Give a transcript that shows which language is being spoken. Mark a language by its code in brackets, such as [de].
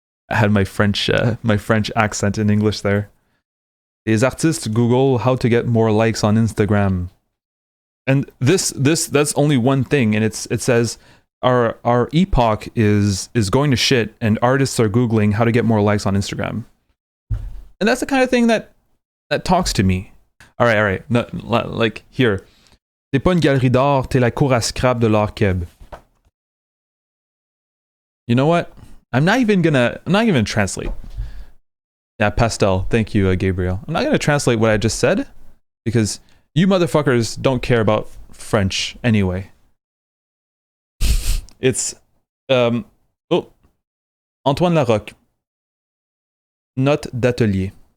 [en] I had my French accent in English there. [fr] Les artistes [en] Google how to get more likes on Instagram. And that's only one thing, and it says our epoch is going to shit, and artists are Googling how to get more likes on Instagram. And that's the kind of thing that talks to me. All right. No, like here. [fr] T'es pas une galerie d'art, t'es la cour à scrap de l'art keb. [en] You know what? I'm not even gonna translate. Yeah, pastel. Thank you, Gabriel. I'm not gonna translate what I just said because you motherfuckers don't care about French anyway. It's Antoine Larocque. Notes d'atelier.